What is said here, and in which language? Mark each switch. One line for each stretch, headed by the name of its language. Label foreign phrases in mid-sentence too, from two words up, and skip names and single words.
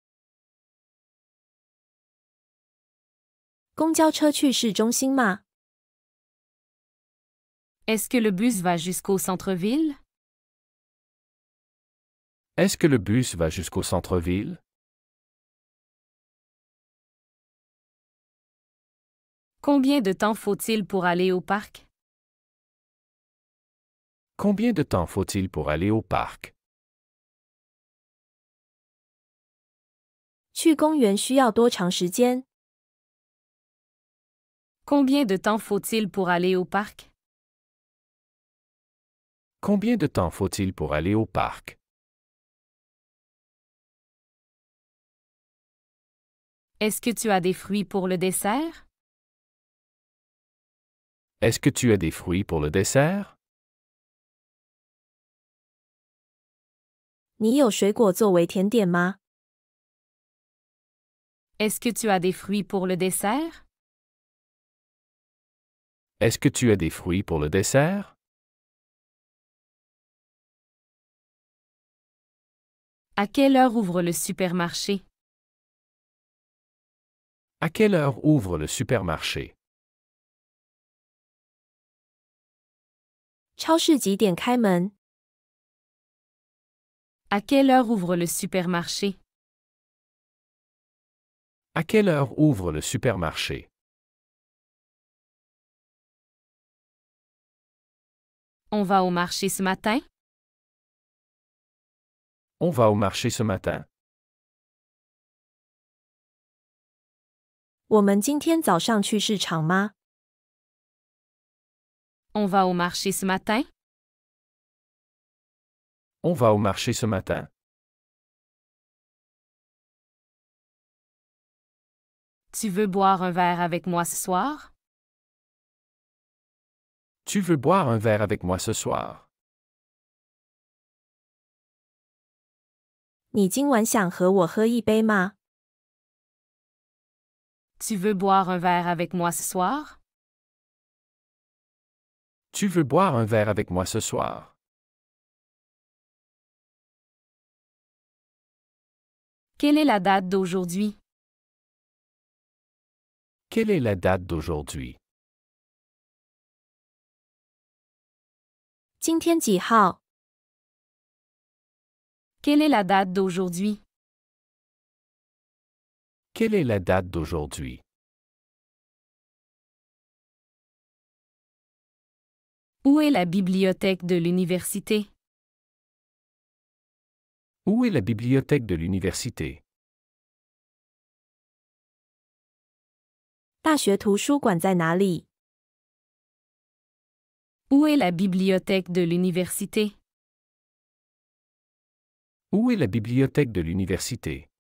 Chinese: 公交车去市中心吗？
French: Est-ce que le bus va jusqu'au centre-ville? Est-ce que le bus va jusqu'au centre-ville? Combien de temps faut-il pour aller au parc? Combien de temps faut-il pour aller au parc?
Chinese: 去公园需要多长时间？
French: Combien de temps faut-il pour aller au parc? Combien de temps faut-il pour aller au parc? Est-ce que tu as des fruits pour le dessert? Est-ce que tu as des fruits pour le dessert?
Chinese: 你有水果作为甜点吗？
French: Est-ce que tu as des fruits pour le dessert? Est-ce que tu as des fruits pour le dessert? À quelle heure ouvre le supermarché? À quelle heure ouvre le supermarché?
Chinese: 超市几点开门？
French: À quelle heure ouvre le supermarché? À quelle heure ouvre le supermarché? On va au marché ce matin? On va au marché ce matin?
Chinese: 我们今天早上去市场吗？
French: On va au marché ce matin? On va au marché ce matin? Tu veux boire un verre avec moi ce soir? Tu veux boire un verre avec moi ce soir?
Chinese: 你今晚想和我喝一杯吗？
French: Tu veux boire un verre avec moi ce soir? Tu veux boire un verre avec moi ce soir? Quelle est la date d'aujourd'hui? Quelle est la date d'aujourd'hui?
Chinese: 今天几号？
French: Quelle est la date d'aujourd'hui? Quelle est la date d'aujourd'hui? Où est la bibliothèque de l'université? Où est la bibliothèque de l'université?
Chinese: 大学图书馆在哪里？
French: Où est la bibliothèque de l'université? Où est la bibliothèque de l'université? Est-ce